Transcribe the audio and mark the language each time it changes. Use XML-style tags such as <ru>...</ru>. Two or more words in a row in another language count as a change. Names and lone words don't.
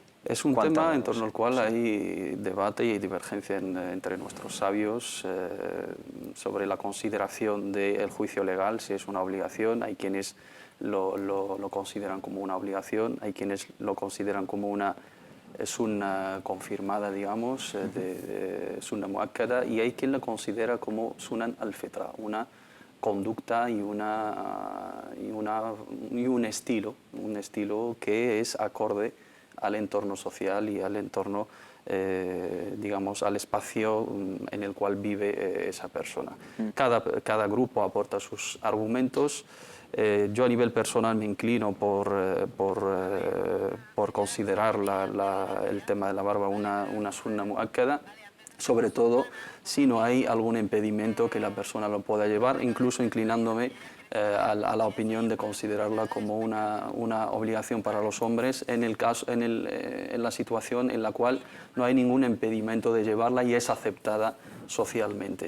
<es>es un tema en torno al cual hay debate y divergencia entre nuestros sabios sobre la consideración del juicio legal, si es una obligación. Hay quienes lo consideran como una obligación, hay quienes lo consideran como una sunna confirmada, digamos, de</es> <ar>سنة مؤكدة,</ar> <es>y hay quien la considera como</es> <ar>سنن الفطرة,</ar> <es>una conducta y un estilo que es acorde al entorno social y al entorno, digamos, al espacio en el cual vive esa persona. Cada grupo aporta sus argumentos. Yo a nivel personal me inclino por considerar el tema de la barba una</es> <ar>سنة مؤكدة,</ar> <es>sobre todo si no hay algún impedimento que la persona lo pueda llevar, incluso inclinándome a la opinión de considerarla como una obligación para los hombres en la situación en la cual no hay ningún impedimento de llevarla y es aceptada socialmente.</es>